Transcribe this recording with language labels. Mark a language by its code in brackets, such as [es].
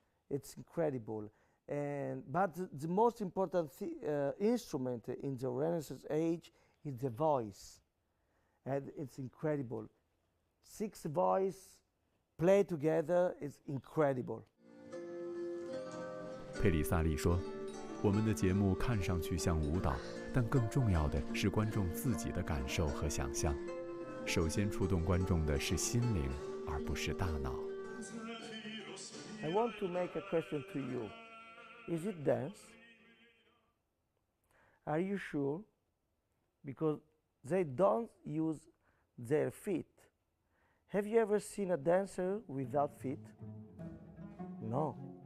[en] It's incredible. But the most important instrument in the Renaissance age is the voice. And it's incredible. 6 voices play together is incredible. [zh] 佩里萨利说，我们的节目看上去像舞蹈，但更重要的是观众自己的感受和想象。首先触动观众的是心灵，而不是大脑。 [en] I want to make a question to you. Is it dance? Are you sure? Because they don't use their feet. Have you ever seen a dancer without feet? No.